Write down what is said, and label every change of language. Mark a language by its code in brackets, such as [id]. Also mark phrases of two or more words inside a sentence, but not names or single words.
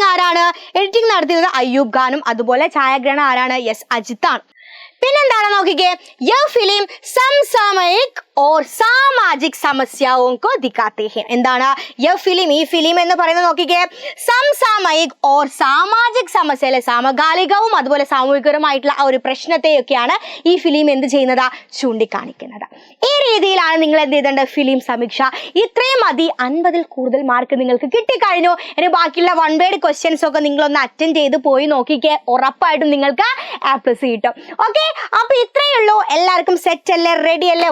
[ml] ആരാണ് എഡിറ്റിംഗ് നടത്തിയത് അയ്യൂബ് ഖാനും അതുപോലെ ഛായാഗ്രഹണം ആരാണ് യെസ് അജിത്ത് ആണ് പിന്നെന്താണ് നോക്കിക്കേ [hi] यह फ़िल्म समसामयिक और सामाजिक समस्याओं को दिखाते हैं [ml] എന്താണ് [hi] यह फ़िल्म [ml] ഈ ഫിലിം എന്ന് പറയുന്നത് നോക്കിക്കേ [hi] समसामयिक और सामाजिक समस्या [ml] അല്ലെ സമകാലികവും അതുപോലെ സാമൂഹികപരമായിട്ടുള്ള ആ ഒരു പ്രശ്നത്തെയൊക്കെയാണ് ഈ ഫിലിം എന്ത് ചെയ്യുന്നത് ചൂണ്ടിക്കാണിക്കുന്നത് ഈ രീതിയിലാണ് നിങ്ങൾ എന്ത് ചെയ്തേണ്ടത് [hi] फ़िल्म समीक्षा [ml] ഇത്രയും മതി 50ൽ കൂടുതൽ മാർക്ക് നിങ്ങൾക്ക് കിട്ടിക്കഴിഞ്ഞു ഇനി ബാക്കിയുള്ള [en] one word questions [ml] ഒക്കെ നിങ്ങളൊന്ന് അറ്റൻഡ് ചെയ്ത് പോയി നോക്കിക്കേ ഉറപ്പായിട്ടും നിങ്ങൾക്ക് A+ കിട്ടും ഓക്കെ അപ്പൊ ഇത്രയേ ഉള്ളൂ എല്ലാവർക്കും സെറ്റ് അല്ലേ റെഡി അല്ലേ